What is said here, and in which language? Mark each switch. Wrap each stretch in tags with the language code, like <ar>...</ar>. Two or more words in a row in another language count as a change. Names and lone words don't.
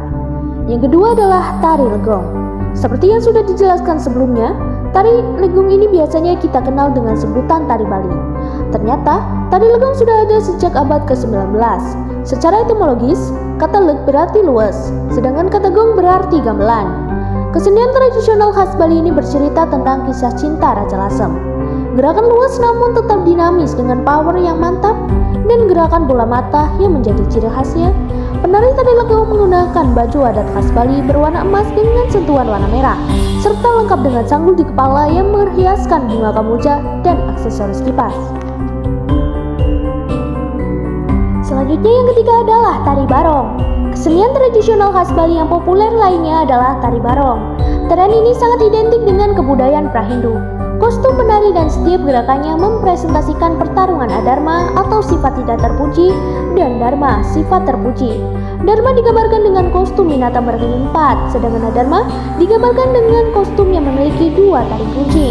<id>Yang kedua adalah tari legong. Seperti yang sudah dijelaskan sebelumnya, tari legong ini biasanya kita kenal dengan sebutan tari Bali. Ternyata, tari legong sudah ada sejak abad ke-19. Secara etimologis, kata leg berarti luas, sedangkan kata gong berarti gamelan. Kesenian tradisional khas Bali ini bercerita tentang kisah cinta Raja Lasem. Gerakan luas namun tetap dinamis dengan power yang mantap dan gerakan bola mata yang menjadi ciri khasnya. Penari tari legau menggunakan baju adat khas Bali berwarna emas dengan sentuhan warna merah, serta lengkap dengan sanggul di kepala yang menghiaskan bunga kamboja dan aksesoris kipas. Selanjutnya yang ketiga adalah tari barong. Kesenian tradisional khas Bali yang populer lainnya adalah tari barong. Tarian ini sangat identik dengan kebudayaan pra-Hindu. Kostum penari dan setiap gerakannya mempresentasikan pertarungan adharma atau sifat tidak terpuji dan dharma, sifat terpuji. Dharma digambarkan dengan kostum binatang berkaki 4, sedangkan adharma digambarkan dengan kostum yang memiliki 2 taring kuncing.</id>